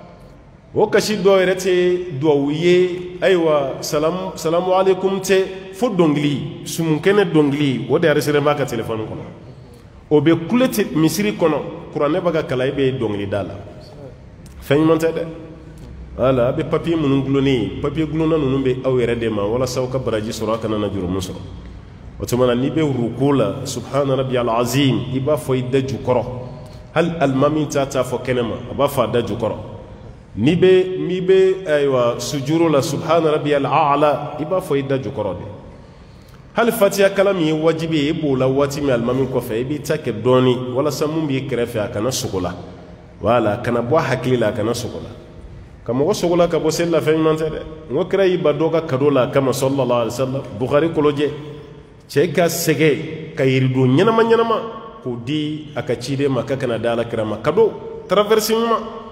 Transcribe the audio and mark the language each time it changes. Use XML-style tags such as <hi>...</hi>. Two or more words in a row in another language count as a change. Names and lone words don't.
<bm>o kasi dɔw yɛrɛ tɛ duwawu ye ayiwa</bm> <ar>السلام عليكم</ar> <bm>tɛ fo dɔnkili sumunkɛnɛ dɔnkili o de areseren b'a ka telefɔni kɔnɔ o bɛ kule misiri kɔnɔ kuranɛ b'a ka kalan e bɛ dɔnkili da la fɛn ɲuman tɛ dɛ wala a bɛ papiye minnu gulonnen papiye gulonna ninnu bɛ aw yɛrɛ de ma walasa aw ka baraji sɔrɔ a kana na jurumu sɔrɔ o tuma na n'i bɛ ruku la</bm> <ar>سبحان ربي العظيم</ar> <bm>i b'a fɔ i da jukɔrɔ hali alimami t'a fɔ kɛnɛma a b'a fɔ a da jukɔrɔ n'i bɛ ayiwa sujuru la</bm> <ar>سبحان ربي الأعلى</ar> <bm>i b'a fɔ i da jukɔrɔ de hali fatiha kala min ye wajibi ye e b'o la waati min alimami kɔfɛ i b'i ta kɛ dɔɔni walasa mun b'i kɛrɛfɛ a kana sogo la wala kana bɔ a hakili la a kana sogo la ka mɔgɔ sogo la ka bɔ seli la fɛn ɲuman tɛ dɛ n ko kira y'i ba dɔ ka kado la kama</bm> <ar>صلى الله عليه وسلم</ar> <bm>Bukhari kolojɛ cɛ ka sɛgɛ ka yiridon ɲɛnama ɲɛnama k'o di a ka ciden ma ka kana da alakira ma kado traverse ɲuman</bm>